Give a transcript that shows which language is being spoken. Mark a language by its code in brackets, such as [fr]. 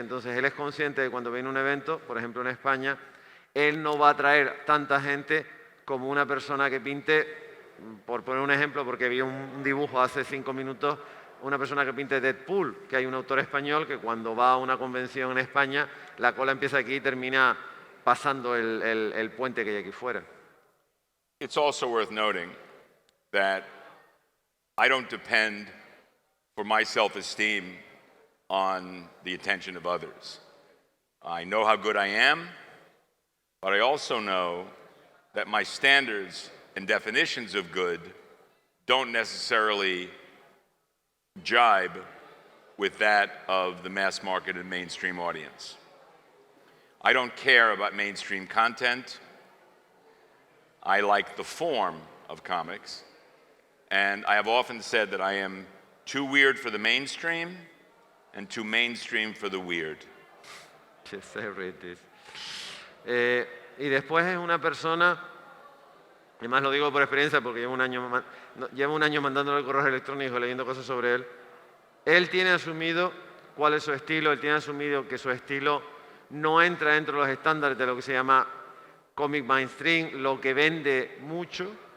[es] Entonces él es consciente de que cuando viene un evento, por ejemplo en España, él no va a traer tanta gente como una persona que pinte, por poner un ejemplo, porque vi un dibujo hace 5 minutos, una persona que pinte Deadpool, que hay un autor español que cuando va a una convención en España, la cola empieza aquí y termina pasando el puente que hay aquí fuera. [en] It's also worth noting that I don't depend for my self-esteem on the attention of others. I know how good I am, but I also know that my standards and definitions of good don't necessarily jibe with that of the mass market and mainstream audience. I don't care about mainstream content. I like the form of comics. And I have often said that I am too weird for the mainstream and too mainstream for the weird. Yes, I read this. [es] Y después es una persona, además lo digo por experiencia porque llevo un año mandándole correos electrónicos leyendo cosas sobre él. Él tiene asumido cuál es su estilo, él tiene asumido que su estilo no entra dentro de los estándares de lo que se llama cómic mainstream, lo que vende mucho.